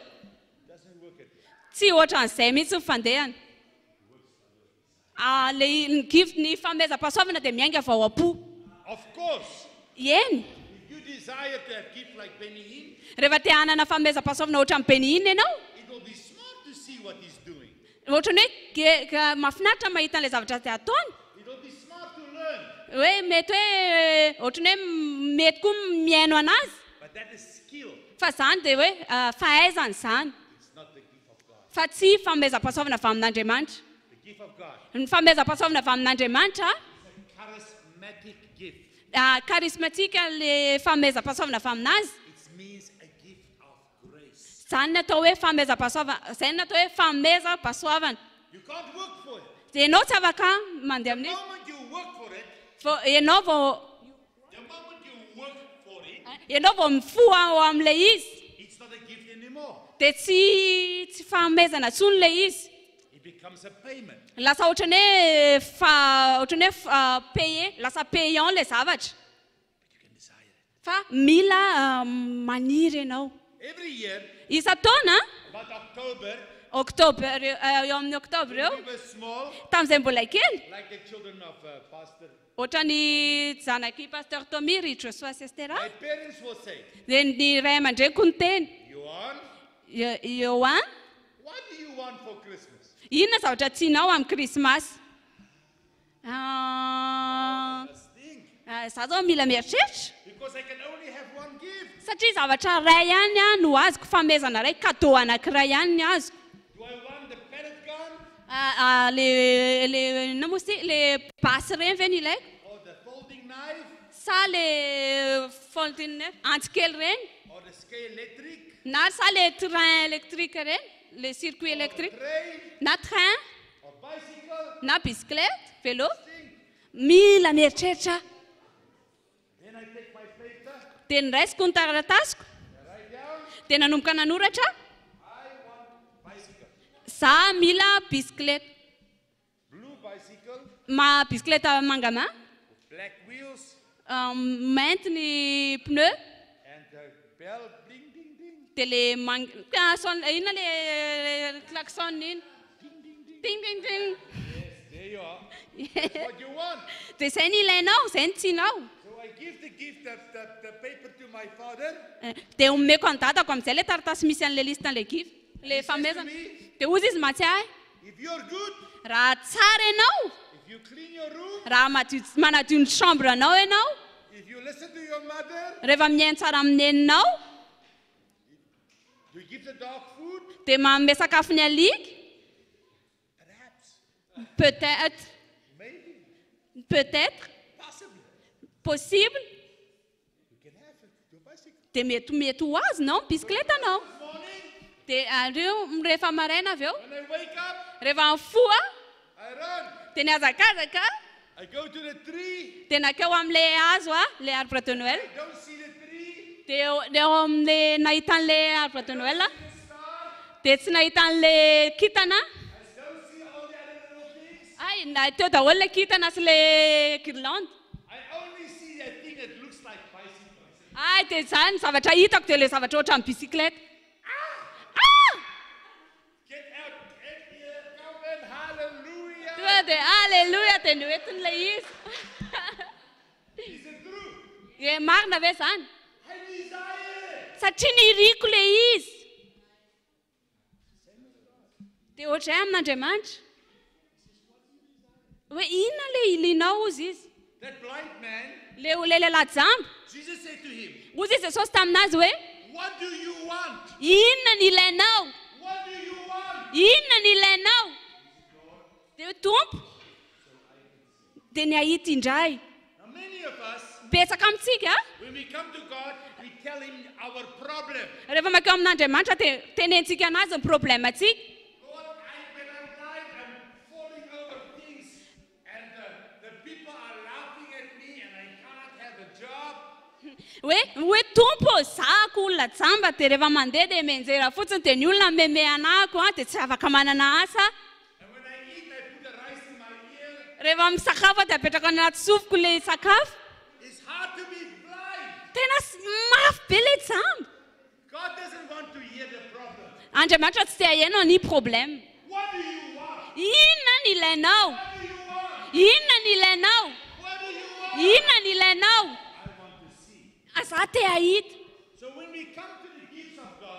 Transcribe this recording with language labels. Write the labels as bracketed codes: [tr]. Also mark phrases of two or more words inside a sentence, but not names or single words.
[en] Doesn't work at all. [mg] Tsy ohatran'izay mihitsy ny fandehany. Le gift ny famezam-pahasoavana dia miainga avy ao am-po. [en] Of course, [mg] Eny. [en] if you desire to have gift like Benny, [mg] Rehefa te hanana famezam-pahasoavana ohatran'ny Benihina ianao, [en] it will be smart to see what he's doing. [mg] ohatran'ny hoe mahafinaritra mahita an'ilay zavatra ty ataony. [en] It will be smart to learn. [mg] Hoe mety hoe ohatran'ny hoe mety koa miaino anazy. [en] But that is skill. [mg] Fa izany dia hoe fahaizana izany. [en] It's not the gift of God. [mg] Fa tsy famezam-pahasoavana avy amin'Andriamanitra. [en] The gift of God [mg] Ny famezam-pahasoavana avy amin'Andriamanitra [en] is a charismatic gift. [mg] karismatika le famezam-pahasoavana avy aminazy. [en] It means a gift of grace. [mg] Izany natao hoe famezam-pahasoavana, izay natao hoe famezam-pahasoavana. [en] You can't work for it. [mg] Dia ianao tsy afaka mandeha [en] The [mg] amin'izy. [en] moment you work for it, [mg] Ianao vao mifoha ao amin'ilay izy. [en] it's not a gift anymore. [mg] Dia tsy fahamezana tsony ilay izy. [en] It becomes a payment. [mg] Lasa ohatran'ny hoe paye, lasa payant ilay zavatra. [en] But you can desire it. [mg] Fa mila maniry ianao. [en] Every year, [mg] Isa-taona [en] about October, [mg] Oktobra eo amin'ny Oktobra eo [en] we were small, [mg] tamin'izay mbola kely [en] like the children of Pastor. [mg] ohatran'ny zanaky pasteur Tommy Ritro soa sestera. [en] My parents will say, [mg] Dia ny ray aman-dreniko ny teny [en] Yoann, [mg] Yoann, [en] what do you want for Christmas? [mg] inona zavatra tianao amin'ny Krismasy? [en] Just think. [mg] Za zao mila mieritreritra [en] Because I can only have one gift. [mg] satria zavatra ray ihany no azoko famezana ray cadeau anankiray ihany ny azoko. [en] Do I want the pellet gun [mg] Le basy reny ve ny ilaiko [en] or the folding knife? [mg] sa sa le fontaine antikely reny [en] or the ski electric, [mg] na sa le [fr] train électrique [mg] reny le [fr] circuit électrique [en] train, [mg] na train [en] or bicycle, [mg] na [fr] bicyclette vélo [en] thing. [mg] mila mieritreritra [en] Then I take my paper, [mg] dia niraisiko ny taratasiko [en] I write down, [mg] dia nanomboka nanoratra [en] I want bicycle. [mg] za mila bicyclette [en] Blue bicycle, [mg] ma bicyclette mangama [en] black wheels, [mg] mainty ny pneu [en] and the bell bling ding ding. [mg] dia le inona le klaxon iny ting ting ting [en] Yes, there you are. That's what you want. [mg] dia izay ny ilainao izay ny tianao [en] So I give the paper to my father. [mg] dia omeko any dadako amin'izay le taratasy misy an'le listan'le gif le famezana dia ozy izy matsiahy [en] If you're good, [mg] raha tsara ianao [en] if you clean your room, [mg] raha manadio ny chambre anao ianao [en] if you listen to your mother, [mg] rehefa mihaino tsara amin'ny neninao [en] you give the dog food, [mg] dia manome sakafo ny aliky [en] perhaps, [mg] peut-être [en] maybe, [mg] peut-être [en] possibly, [mg] possible [en] you can have your bicycle. [mg] dia mety ho azy nao bicyclette anao [en] This morning, [mg] dia reo rehefa maraina avy eo [en] when I wake up, [mg] rehefa mifoa [en] I run. [mg] dia niazakazaka [en] I go to the tree. [mg] dia nakeo amin'le hazo le [fr] arbre de Noël [en] I don't see the tree. [mg] dia eo amin'le nahita an'le [fr] arbre de Noël [en] The star. [mg] dia tsy nahita an'le kintana [en] I don't see all the other little things. [mg] ay na teo daholo le kintana sy le guirlande [en] I only see that thing that looks like bicycle. [mg] ay dia zany zavatra hitako dia le zavatra ohatran'ny bicyclette [en] Get out, get here, come and hallelujah. [mg] tonga dia alleluia dia noentin'le izy [en] Is it true? [mg] e marina ve zany [en] I desire it. [mg] satria niriko le izy dia ohatray amin'Andriamanitra hoe inona le ilinao ozy izy [en] That blind man, [mg] le lehilahy jamba [en] Jesus said to him, [mg] ozy izy jesosy taminazy hoe [en] what do you want? [mg] inona ny ilainao [en] What do you want? [mg] inona ny ilainao dia tompo dia ny ahita indray [en] Now many of us, [mg] betsaka amintsika [en] when we come to God, we tell him our problem. [mg] rehefa makeo amin'Andriamanitra dia tenentsika anazy ny problemantsika [en] Lord, when I'm blind, I'm falling over things, and the people are laughing at me, and I cannot have a job. [mg] hoe tompo zahako olona jamba dia rehefa mandeha dia menjera fotsiny dia ny olona meme anahako dia tsy afaka manana asa [en] And when I eat, I put the rice in my ear. [mg] rehefa misakafo dia apetraka anaty sofiko le sakafo [en] It's hard to be blind. [mg] tena mafy be le jamba [en] God doesn't want to hear the problem. [mg] Andriamanitra tsy te hahenao ny problème [en] What do you want? [mg] inona ny ilainao [en] What do you want? [mg] inona ny ilainao [en] What do you want? [mg] inona ny ilainao [en] I want to see. [mg] za te ahita [en] So when we come to the gifts of God,